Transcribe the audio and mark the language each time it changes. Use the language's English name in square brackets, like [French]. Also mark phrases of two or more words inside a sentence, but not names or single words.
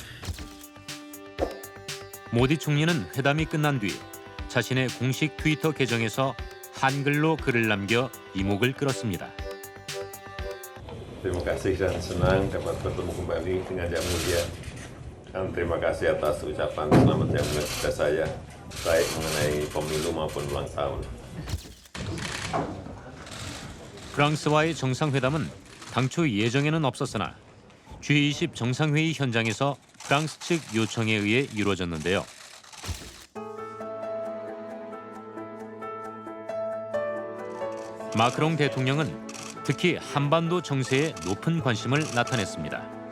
[Korean] 모디 총리는 회담이 끝난 뒤 자신의 공식 트위터 계정에서 한글로 글을 남겨 이목을 끌었습니다. [Indonesian] Terima kasih dan senang dapat bertemu kembali dengan Yang Mulia. Dan terima kasih atas ucapan selamat yang mulia kepada saya, baik mengenai pemilu maupun ulang tahun. [Korean] 프랑스와의 정상회담은 당초 예정에는 없었으나 G20 정상회의 현장에서 프랑스 측 요청에 의해 이루어졌는데요. 마크롱 대통령은 특히 한반도 정세에 높은 관심을 나타냈습니다.